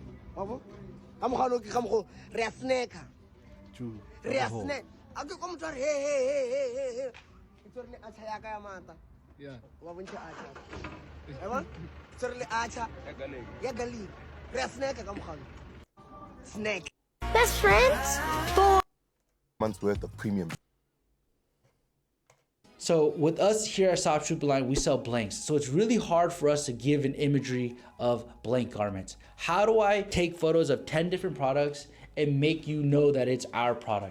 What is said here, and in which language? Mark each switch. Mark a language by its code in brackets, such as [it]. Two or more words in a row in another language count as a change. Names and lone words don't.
[tn] Wabo? Ka mokgwa no ke ka mokgwa re a snacker. Chu. Re a snack. A ke kom tswa hey. Ke tsore le acha ya ka ya mata. Yeah. Wa bontsha acha. Eba? Tsore le acha. Ya garlic. Re a snacker ka mokgwa no. [en] Snack. Best friends? 4 months worth of premium. So with us here at Soft Trooper Line, we sell blanks. So it's really hard for us to give an imagery of blank garments. How do I take photos of 10 different products and make you know that it's our product?